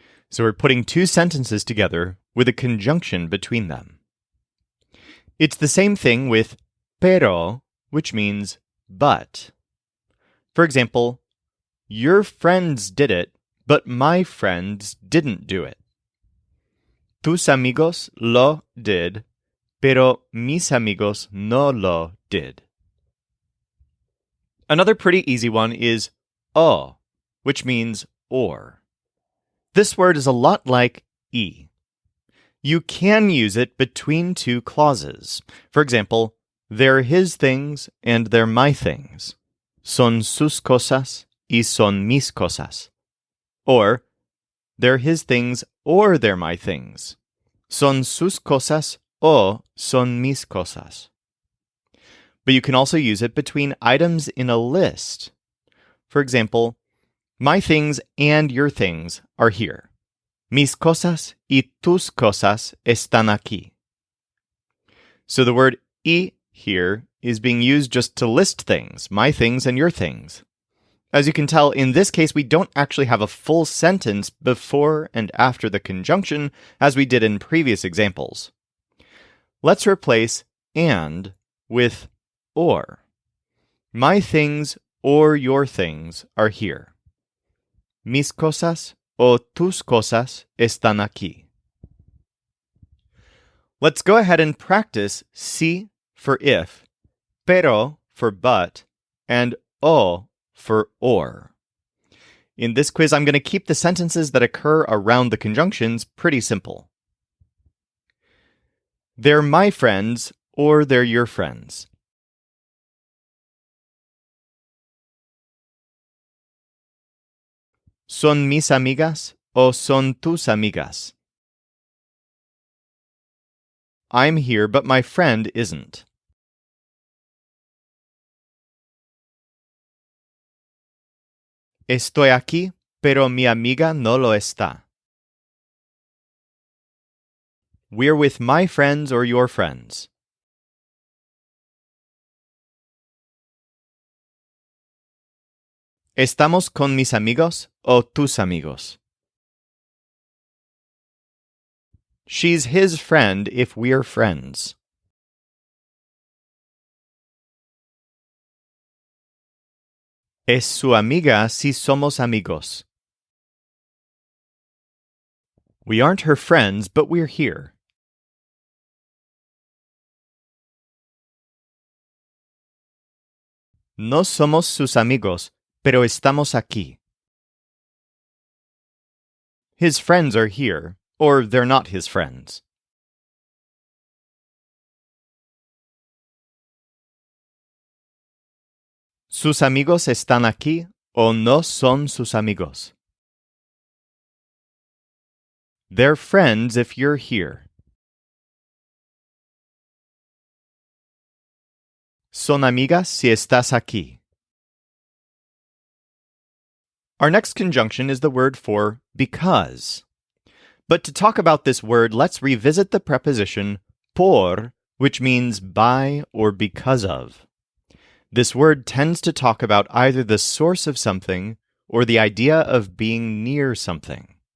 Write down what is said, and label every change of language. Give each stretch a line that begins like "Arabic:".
English: So we're putting 2 sentences together with a conjunction between them. It's the same thing with pero, which means but. For example, your friends did it, but my friends didn't do it.
Spanish: Tus amigos lo
English: did,
Spanish: pero mis amigos no lo did.
English: Another pretty easy one is o, which means or. This word is a lot like e. You can use it between 2 clauses. For example, they're his things and they're my things.
Spanish: Son sus cosas y son mis cosas.
English: Or, they're his things or they're my things.
Spanish: Son sus cosas o son mis cosas.
English: But you can also use it between items in a list. For example, my things and your things are here.
Spanish: Mis cosas y tus cosas están aquí.
English: So the word y here is being used just to list things, my things and your things. As you can tell, in this case, we don't actually have a full sentence before and after the conjunction as we did in previous examples. Let's replace and with or. My things or your things are here.
Spanish: Mis cosas o tus cosas están aquí.
English: Let's go ahead and practice si for if, pero for but, and o for or. In this quiz, I'm going to keep the sentences that occur around the conjunctions pretty simple. They're my friends or they're your friends.
Spanish: ¿Son mis amigas o son tus amigas?
English: I'm here, but my friend isn't.
Spanish: Estoy aquí, pero mi amiga no lo está.
English: We're with my friends or your friends.
Spanish: ¿Estamos con mis amigos o tus amigos?
English: She's his friend if we're friends.
Spanish: Es su amiga si somos amigos.
English: We aren't her friends, but we're here.
Spanish: No somos sus amigos, pero estamos aquí.
English: His friends are here, or they're not his friends.
Spanish: Sus amigos están aquí, o no son sus amigos.
English: They're friends if you're here.
Spanish: Son amigas si estás aquí.
English: Our next conjunction is the word for because. But to talk about this word, let's revisit the preposition por, which means by or because of. This word tends to talk about either the source of something or the idea of being near something.